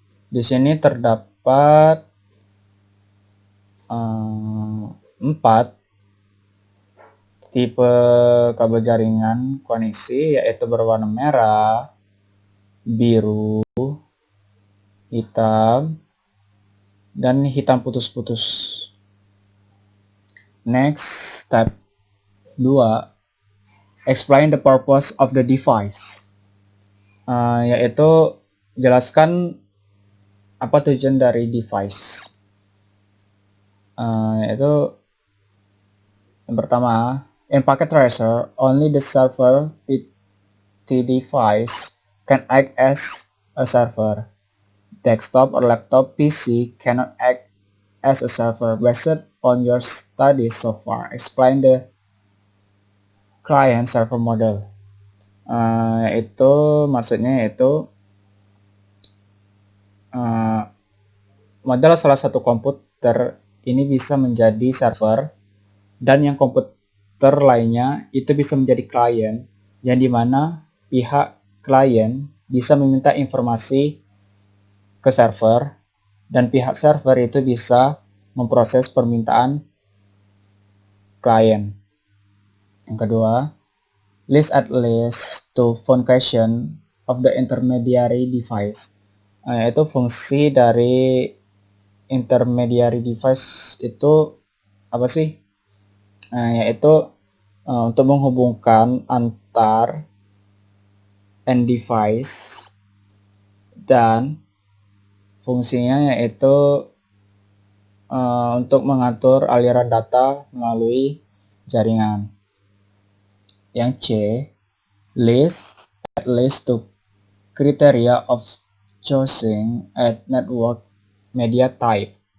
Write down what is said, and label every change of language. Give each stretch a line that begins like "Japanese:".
Indonesian: Di sini terdapat 4 tipe kabel jaringan koneksi, yaitu berwarna merah, biru, hitam, dan hitam putus-putus.
English: Next, step 2. Explain the purpose of the device.
Indonesian: Yaitu jelaskan apa tujuan dari device. Yaitu yang pertama,
English: in packet tracer, only the server PT device can act as a server. Desktop or laptop PC cannot act as a server. Based on your studies so far, explain the client server model.
Indonesian: Yaitu maksudnya yaitu model salah satu komputer ini bisa menjadi server dan yang komputer lainnya itu bisa menjadi klien, yang dimana pihak klien bisa meminta informasi ke server dan pihak server itu bisa memproses permintaan klien. Yang kedua,
English: list at least two function of the intermediary device.
Indonesian: Yaitu fungsi dari intermediary device itu apa sih? Yaitu untuk menghubungkan antar end device, dan fungsinya yaitu untuk mengatur aliran data melalui jaringan. Yang C,
English: list at least two criteria of choosing a network media type.